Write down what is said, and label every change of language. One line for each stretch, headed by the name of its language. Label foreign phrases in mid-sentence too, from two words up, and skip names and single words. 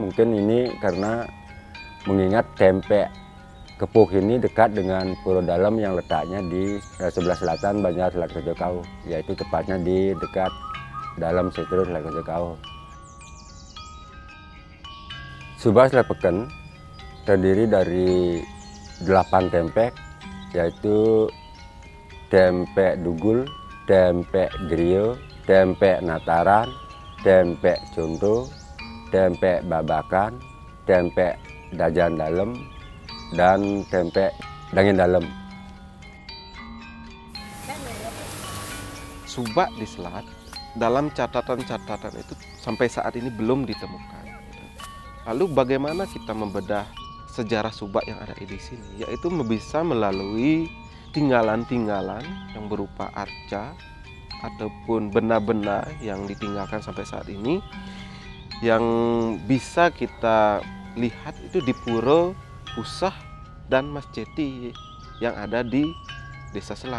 Indonesian: Mungkin ini karena mengingat tempek Kepuh ini dekat dengan Puro Dalem yang letaknya di sebelah selatan Banjar Selat Kajokau, yaitu tepatnya di dekat dalam Setro Selat Kajokau. Subak Selat Peken terdiri dari 8 tempek, yaitu tempek Dugul, tempek Griyo, tempek Nataran, tempek Conto, tempek Babakan, tempek Dajan Dalem, dan tempek Dangin Dalem. subak di Selat dalam catatan-catatan itu sampai saat ini belum ditemukan. Lalu bagaimana kita membedah sejarah subak yang ada di sini? Yaitu bisa melalui tinggalan-tinggalan yang berupa arca ataupun benda-benda yang ditinggalkan sampai saat ini, yang bisa kita lihat itu di Pura Pusah dan Mas Ceti yang ada di Desa Selat.